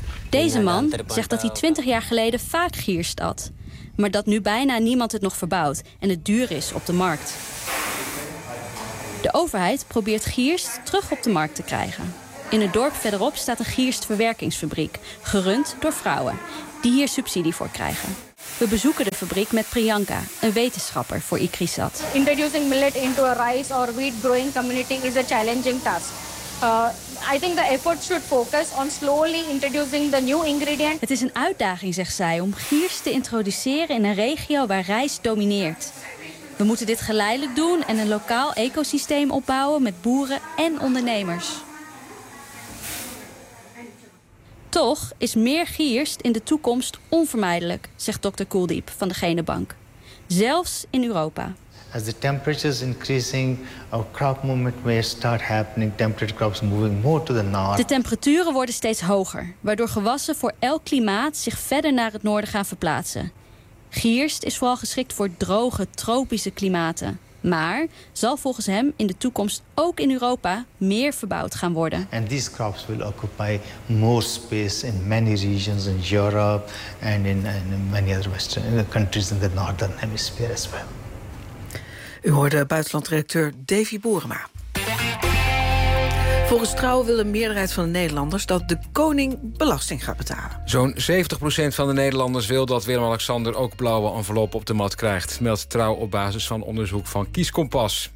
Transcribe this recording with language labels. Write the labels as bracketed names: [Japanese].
[Dutch] Deze man zegt dat hij 20 jaar geleden vaak giers at, maar dat nu bijna niemand het nog verbouwt en het duur is op de markt. De overheid probeert giers terug op de markt te krijgen. In het dorp verderop staat een giersverwerkingsfabriek, gerund door vrouwen, die hier subsidie voor krijgen. We bezoeken de fabriek met Priyanka, een wetenschapper voor ICRISAT. [English] Introducing millet into a rice or wheat growing community is a challenging task. I think the effort should focus on slowly introducing the new ingredient. [Dutch] Het is een uitdaging, zegt zij, om giers te introduceren in een regio waar rijst domineert. We moeten dit geleidelijk doen en een lokaal ecosysteem opbouwen met boeren en ondernemers. Toch is meer gierst in de toekomst onvermijdelijk, zegt Dr. Kuldeep van de Genenbank. Zelfs in Europa. [English] As the temperatures increasing, our crop movement may start happening. Temperate crops moving more to the north. [Dutch] De temperaturen worden steeds hoger, waardoor gewassen voor elk klimaat zich verder naar het noorden gaan verplaatsen. Gierst is vooral geschikt voor droge, tropische klimaten. Maar zal volgens hem in de toekomst ook in Europa meer verbouwd gaan worden. [English] And these crops will occupy more space in many regions in Europe and in many other western countries in the northern hemisphere as well. [Dutch] U hoorde buitenlandredacteur Davy Boerema. Volgens Trouw wil een meerderheid van de Nederlanders dat de koning belasting gaat betalen. Zo'n 70% van de Nederlanders wil dat Willem-Alexander ook blauwe enveloppen op de mat krijgt, meldt Trouw op basis van onderzoek van Kieskompas.